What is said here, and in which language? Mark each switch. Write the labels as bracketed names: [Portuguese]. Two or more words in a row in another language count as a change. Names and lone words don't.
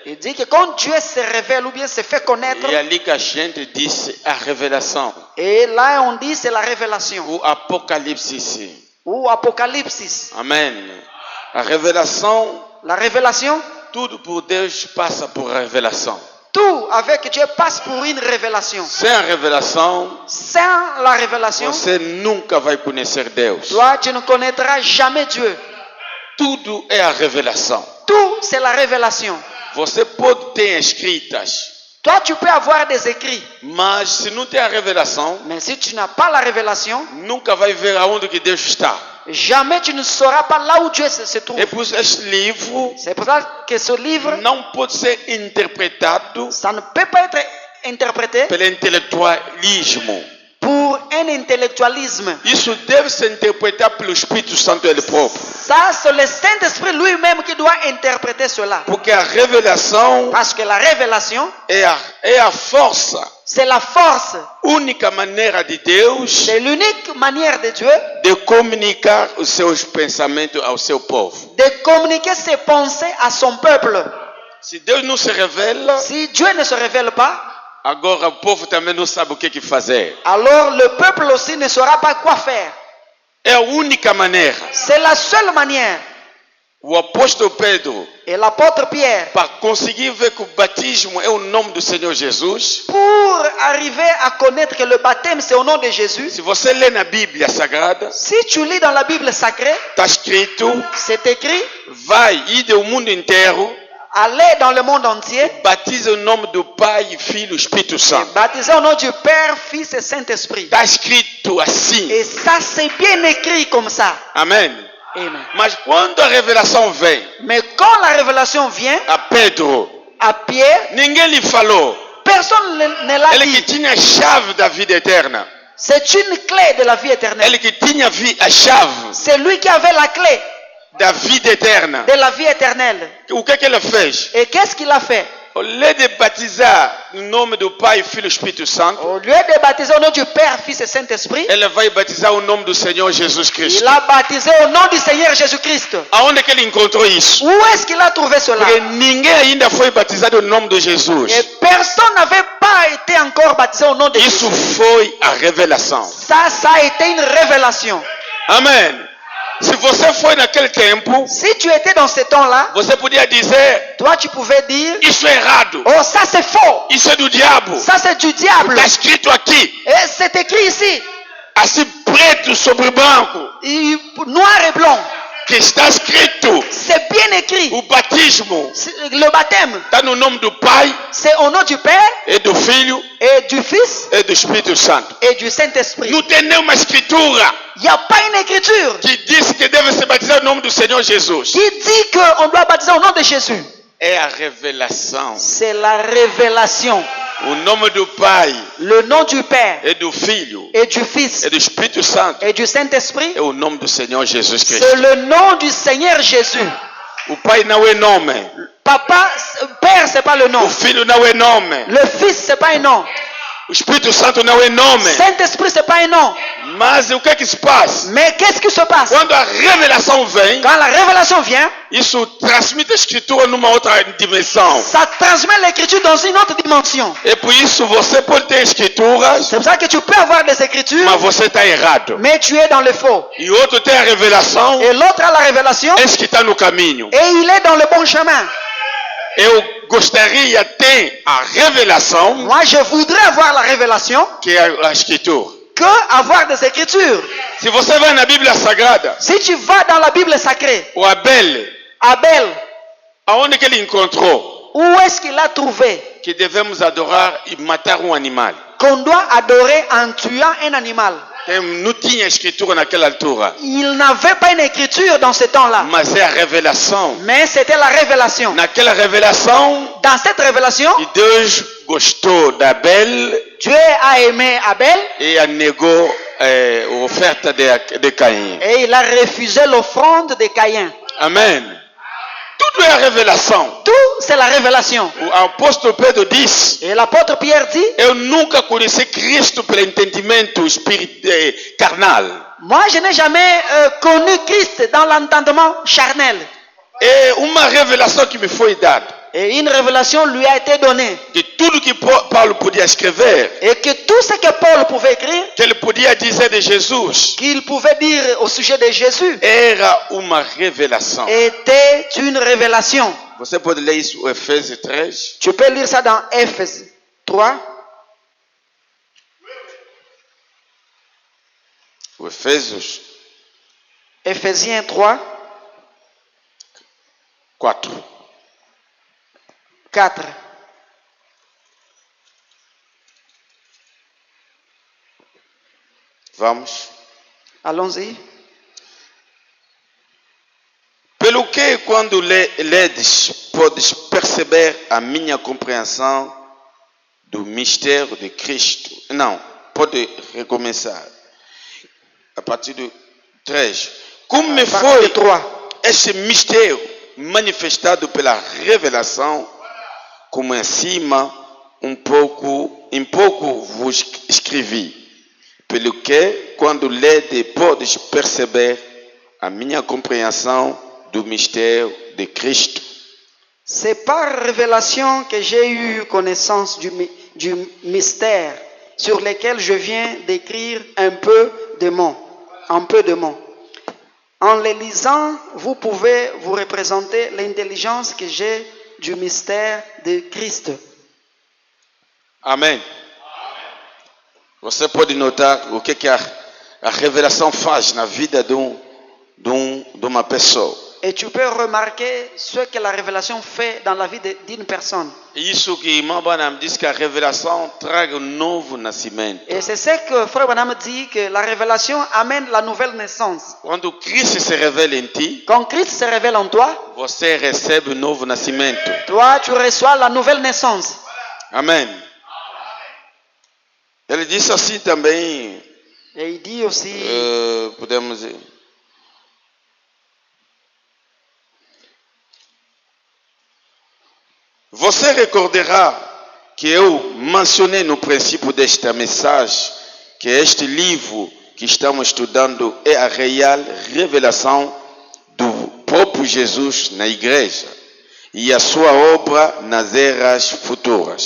[French] il dit que quand Dieu se révèle ou bien se fait connaître, [Portuguese] e ali que a gente disse a revelação, [French] et là on dit c'est la révélation [Portuguese] o Apocalipse. [French] ou Apocalypse. [Portuguese] Amém. A revelação, [French] La révélation, [Portuguese] tudo por Deus passa por revelação. [French] tout avec Dieu passe pour une révélation. [Portuguese] Sem a revelação, [French] Sans la révélation, [Portuguese] você nunca vai conhecer Deus. [French] toi tu ne connaîtras jamais Dieu. [Portuguese] Tudo é a revelação. [French] Tout c'est la révélation. [Portuguese] Você pode ter escritas, [French] Toi tu peux avoir des écrits, [Portuguese] mas se não tem a revelação, [French] mais si tu n'as pas la révélation, [Portuguese] nunca vai ver aonde que Deus está. [French] jamais tu ne sauras pas là où Dieu se trouve. [Portuguese] É por isso este livro [French] C'est pour ça que ce livre, [Portuguese] não pode ser interpretado [French] ça ne peut pas être interprété [Portuguese] pelo intelectualismo. [French] pour un intellectualisme. [Portuguese] Isso deve ser interpretado pelo Espírito Santo ele próprio. [French] Ça, c'est le Saint-Esprit lui-même qui doit interpréter cela. [Portuguese] Porque a revelação [French] Parce que la révélation, [Portuguese] é a força, [French] c'est la force, [Portuguese] única maneira de Deus [French] c'est l'unique manière de Dieu [Portuguese] de comunicar os seus pensamentos ao seu povo. [French] de communiquer ses pensées à son peuple. [Portuguese] Se Deus não se revela, [French] Si Dieu ne se révèle pas, [Portuguese] agora o povo também não sabe o que fazer. [French] alors le peuple aussi ne saura pas quoi faire. [Portuguese] É a única maneira. [French] C'est la seule manière. [Portuguese] O apóstolo Pedro, [French] Et l'apôtre Pierre, [Portuguese] para conseguir ver que o batismo é o nome do Senhor Jesus, [French] pour arriver à connaître que le baptême c'est au nom de Jésus, [Portuguese] se você lê na Bíblia Sagrada, [French] si tu lis dans la Bible sacrée, [Portuguese] está escrito, [French] c'est écrit, [Portuguese] vai ir ao mundo inteiro, [French] allez dans le monde entier, [Portuguese] batiza o nome do Pai, Filho e Espírito Santo. [French] baptisez au nom du Père, Fils et Saint-Esprit. [Portuguese] Está escrito assim. [French] Et ça, c'est bien écrit comme ça. [Portuguese] Amém. [French] Amen. [Portuguese] Mas quando a revelação vem [French] Mais quand la révélation vient [Portuguese] a Pedro, [French] à Pierre, [Portuguese] ninguém lhe falou. [French] personne ne l'a [Portuguese] Ele que [French] dit. [Portuguese] tinha a chave da vida eterna. [French] C'est une clé de la vie éternelle. [Portuguese] Ele que tinha a chave [French] C'est lui qui avait la clé [Portuguese] da vida eterna. [French] de la vie éternelle. [Portuguese] O que ele fez? [French] Et qu'est-ce qu'il a fait? Au lieu de [Portuguese] batizar no nome do Pai, Filho e Espírito Santo, [French] Au lieu de baptiser au nom du Père, Fils et Saint-Esprit, [Portuguese] ele vai batizar o nome do Senhor Jesus Cristo. [French] il a baptisé au nom du Seigneur Jésus-Christ. [Portuguese] Aonde que ele encontrou isso? [French] Où est-ce qu'il a trouvé cela? [Portuguese] Porque ninguém ainda foi batizado no nome de Jesus. [French] Et personne n'avait pas été encore baptisé au nom de Jésus. [Portuguese] Isso foi a revelação. [French] Ça a été une révélation. [Portuguese] Amém. Se você foi naquele tempo, [French] Si tu étais dans ce temps-là, [Portuguese] você podia dizer: [French] toi tu pouvais dire, [Portuguese] isso é errado, [French] oh ça c'est faux, [Portuguese] isso é do diabo. [French] ça c'est du diable. [Portuguese] Está escrito aqui, [French] Et c'est écrit ici, [Portuguese] assim preto sobre branco, [French] noir et blanc. [Portuguese] que está escrito: [French] C'est bien écrit. [Portuguese] o batismo [French] Le baptême, [Portuguese] está no nome do Pai, [French] c'est au nom du Père [Portuguese] e do Filho [French] et du Fils [Portuguese] e do Espírito Santo. [French] et du Saint-Esprit. [Portuguese] Não tem nenhuma escritura [French] Il n'y a pas une écriture [Portuguese] que diz que deve se batizar no nome do Senhor Jesus. [French] qui dit qu'on doit baptiser au nom de Jésus. [Portuguese] É a revelação. [French] C'est la révélation. [Portuguese] O nome do Pai, [French] Le nom du Père [Portuguese] e do Filho [French] et du Fils [Portuguese] e do Espírito Santo [French] et du Saint-Esprit, [Portuguese] é o nome do Senhor Jesus [French] c'est [Portuguese] Cristo. [French] le nom du Seigneur Jésus. [Portuguese] O Pai não é nome, [French] Papa, Père, c'est pas le nom. [Portuguese] o Filho não é nome, [French] Le Fils, c'est pas un nom. [Portuguese] o Espírito Santo não é nome. [French] Saint-Esprit, c'est pas un nom. [Portuguese] Mas o que é que se passa? [French] Mais qu'est-ce qui se passe? [Portuguese] Quando a revelação vem, [French] Quand la révélation vient, [Portuguese] isso transmite a escritura numa outra dimensão. [French] ça transmet l'écriture dans une autre dimension. [Portuguese] E por isso você pode ter escrituras, [French] C'est pour ça que tu peux avoir des écritures, [Portuguese] mas você está errado. [French] mais tu es dans le faux. [Portuguese] E outro tem a revelação, [French] Et l'autre a la révélation, [Portuguese] esse que está no caminho. [French] et il est dans le bon chemin. [Portuguese] Eu gostaria de ter a revelação, [French] Moi, je voudrais avoir la révélation [Portuguese] que é a escritura. [French] que avoir des écritures. [Portuguese] Se você vai na Bíblia Sagrada, [French] Si tu vas dans la Bible sacrée, [Portuguese] o Abel, [French] Abel, [Portuguese] aonde que ele encontrou [French] où est-ce qu'il a trouvé [Portuguese] que devemos adorar e matar um animal? [French] qu'on doit adorer en tuant un animal? [Portuguese] Não tinha escritura naquela altura. [French] Il n'avait pas une écriture dans ce temps-là. [Portuguese] Mas é a revelação. [French] Mais c'était la révélation. [Portuguese] Naquela revelação, [French] Dans cette révélation, [Portuguese] e Deus gostou de Abel [French] Dieu a aimé Abel [Portuguese] e negou a oferta de Caim. [French] et il a refusé l'offrande de Caïn. [Portuguese] Amém. Tudo é a revelação. [French] Tout, c'est la révélation. [Portuguese] O apóstolo Pedro diz: [French] Et l'apôtre Pierre dit, [Portuguese] eu nunca conheci Cristo pelo entendimento carnal. [French] moi je n'ai jamais connu Christ dans l'entendement charnel. [Portuguese] É uma revelação que me foi dada. [French] Et une révélation lui a été donnée. [Portuguese] Que tudo que Paulo podia escrever, [French] Et que tout ce que Paul pouvait écrire, [Portuguese] que ele podia dizer de Jesus, [French] qu'il pouvait dire au sujet de Jésus, [Portuguese] era uma revelação. [French] était une révélation. [Portuguese] Você pode ler isso em Efésios 3? [French] Tu peux lire ça dans Ephésiens 3. [Portuguese] O Efésios [French] Ephésiens 3, [Portuguese] 4. [French] 4. [Portuguese] Vamos. [French] Allons-y. [Portuguese] Pelo que, quando ledes, podes perceber a minha compreensão do mistério de Cristo. Não, pode recomeçar. A partir do 3. Como me foi este mistério manifestado pela revelação, como em cima, em pouco vos escrevi. Pelo que, quando lede, podes perceber a minha compreensão do mistério de Cristo. [French] C'est par révélation que j'ai eu connaissance du mystère sur lequel je viens d'écrire un peu de mots. En les lisant, vous pouvez vous représenter l'intelligence que j'ai du mystère de Christ. [Portuguese] Amém. Você pode notar o que a revelação faz na vida de uma pessoa. [French] Et tu peux remarquer ce que la révélation fait dans la vie d'une personne. [Portuguese] Isso que irmão Branham diz que a revelação traga um novo nascimento. [French] Et c'est ce que Frère Branham dit, que la révélation amène la nouvelle naissance. [Portuguese] Quando Cristo se revela em ti, [French] Quand Christ se révèle en toi, [Portuguese] você recebe um novo nascimento. [French] toi tu reçois la nouvelle naissance. [Portuguese] Amém. Ele disse assim também, [French] Et il dit aussi, [Portuguese] podemos dizer, você recordará que eu mencionei no princípio desta mensagem que este livro que estamos estudando é a real revelação do próprio Jesus na igreja e a sua obra nas eras futuras.